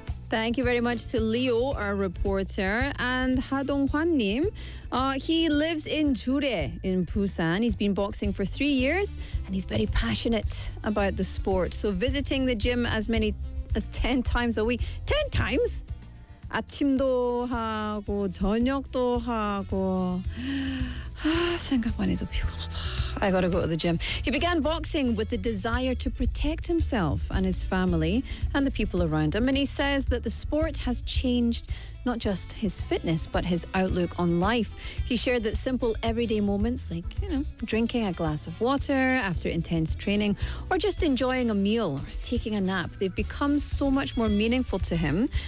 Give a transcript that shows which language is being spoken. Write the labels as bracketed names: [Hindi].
[English] Thank you very much to Leo, our reporter. And Ha Dong-hwan Nim, he lives in Jure in Busan. He's been boxing for 3 years and he's very passionate about the sport. So visiting the gym as many as 10 times a week. 10 times? [Korean] 아침도 하고 저녁도 하고 생각만 해도 피곤하다. [English] I gotta go to the gym. He began boxing with the desire to protect himself and his family and the people around him. And he says that the sport has changed not just his fitness, but his outlook on life. He shared that simple everyday moments like, you know, drinking a glass of water after intense training or just enjoying a meal or taking a nap, they've become so much more meaningful to him.